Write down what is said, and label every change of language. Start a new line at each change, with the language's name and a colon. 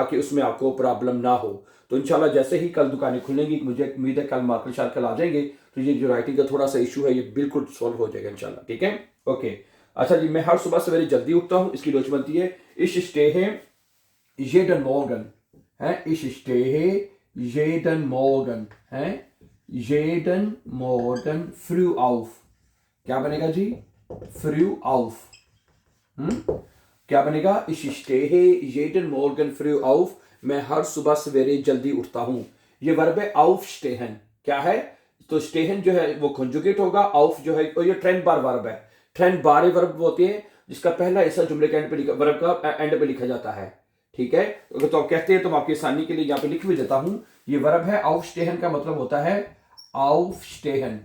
Hindi: ताकि उसमें आपको प्रॉब्लम ना हो। तो इंशाल्लाह जैसे ही कल दुकानें खुलेंगी, मुझे उम्मीद है कल मार्कल शार्कल आ जाएंगे, तो ये जो राइटिंग का थोड़ा सा इशू है ये बिल्कुल सॉल्व हो जाएगा इंशाल्लाह, ठीक है? ओके। अच्छा जी, मैं हर सुबह सवेरे जल्दी उठता हूँ, इसकी रोज बनती है
German: Ich stehe jeden Morgen,
Hindi: है?
German: Ich stehe jeden Morgen,
Hindi: है?
German: Jeden Morgen früh auf।
Hindi: क्या बनेगा जी?
German: Früh auf।
Hindi: क्या बनेगा?
German: Ich stehe jeden Morgen früh auf।
Hindi: मैं हर सुबह सवेरे जल्दी उठता हूँ। ये वर्ब है aufstehen। क्या है? तो स्टेहन जो है वो कंजुगेट होगा, ऑफ जो है, और ये ट्रेंड बार वर्ब है। ट्रेंड बार वर्ब होते हैं जिसका पहला हिस्सा जुमले के एंड पे लिखा, वर्ब का एंड पे लिखा जाता है, ठीक है? अगर तो आप कहते हैं तो मैं आपकी आसानी के लिए यहाँ पे लिख भी देता हूँ। ये वर्ब है aufstehen का मतलब होता है aufstehen।